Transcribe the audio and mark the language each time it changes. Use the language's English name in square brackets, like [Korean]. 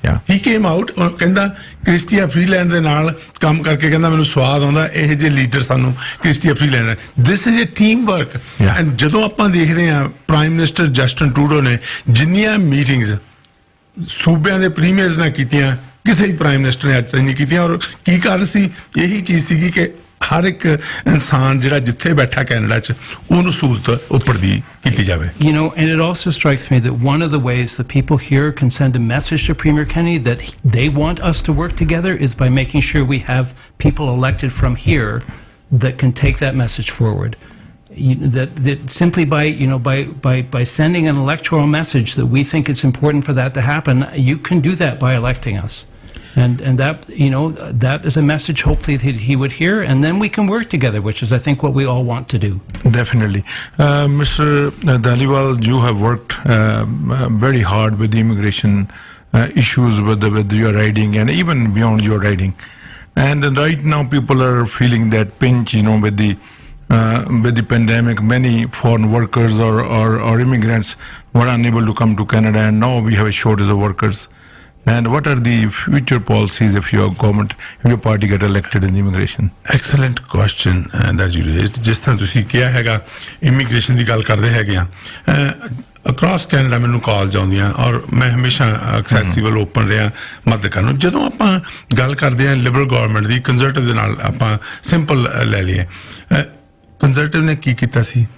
[English] He came out [Punjabi] ਕਹਿੰਦਾ Christy Freeland ਦੇ ਨਾਲ ਕੰਮ ਕਰਕੇ ਕਹਿੰਦਾ ਮੈਨੂੰ ਸਵਾਦ ਆਉਂਦਾ ਇਹ ਜਿਹੇ ਲੀਡਰ ਸਾਨੂੰ Christy Freeland [English] this is a team work and [Punjabi] ਜਦੋਂ ਆਪਾਂ ਦੇਖਦੇ ਹਾਂ ਪ੍ਰਾਈਮ ਮਿਨਿਸਟਰ ਜਸਟਨ ਟਰੂਡੋ ਨੇ ਜਿੰਨੀਆਂ ਮੀਟਿੰਗਸ ਸੂਬਿਆਂ ਦੇ ਪ੍ਰੀਮੀਅਰਸ ਨਾਲ ਕੀਤੀਆਂ ਕਿਸੇ ਵੀ ਪ੍ਰਾਈਮ ਮਿਨਿਸਟਰ ਨੇ ਅੱਜ ਤੱਕ ਨਹੀਂ ਕੀਤੀਆਂ। ਔਰ ਕੀ ਕਾਰਨ ਸੀ? ਇਹੀ ਚੀਜ਼ ਸੀਗੀ ਕਿ ਹਰ ਇੱਕ ਇਨਸਾਨ ਜਿਹੜਾ ਜਿੱਥੇ ਬੈਠਾ ਕੈਨੇਡਾ 'ਚ ਉਹਨੂੰ ਸਹੂਲਤ ਉੱਪਰ ਦੀ ਕੀਤੀ ਜਾਵੇ। [English] You know, and it also strikes me that one of the ways that people here can send a message to Premier Kennedy that they want us to work together is by making sure we have people elected from here that can take that message forward. That simply by sending an electoral message that we think it's important for that to happen, you can do that by electing us. And that, that is a message hopefully that he would hear, and then we can work together, which is I think what we all want to do. Definitely. Mr. Dhaliwal, you have worked very hard with the immigration issues with your riding and even beyond your riding. And right now people are feeling that pinch, with the pandemic. Many foreign workers or immigrants were unable to come to Canada, and now we have a shortage of workers. And what are the future policies if your government, if your party get elected in immigration? Excellent question that you raised. [Punjabi] ਜਿਸ ਤਰ੍ਹਾਂ ਤੁਸੀਂ ਕਿਹਾ ਹੈਗਾ immigration ਦੀ ਗੱਲ ਕਰਦੇ ਹੈਗੇ ਆ, across Canada ਮੈਨੂੰ ਕਾਲਜ ਆਉਂਦੀਆਂ ਔਰ ਮੈਂ ਹਮੇਸ਼ਾ ਐਕਸੈਸਿਬਲ ਓਪਨ ਰਿਹਾ ਮਦਦ ਕਰਨ ਨੂੰ। ਜਦੋਂ ਆਪਾਂ ਗੱਲ ਕਰਦੇ ਹਾਂ ਲਿਬਰਲ ਗਵਰਨਮੈਂਟ ਦੀ, ਕੰਜ਼ਰਵੇਟਿਵ ਦੇ ਨਾਲ ਆਪਾਂ ਸਿੰਪਲ ਲੈ ਲਈਏ, ਕੰਜ਼ਰਵੇਟਿਵ ਨੇ ਕੀ ਕੀਤਾ ਸੀ?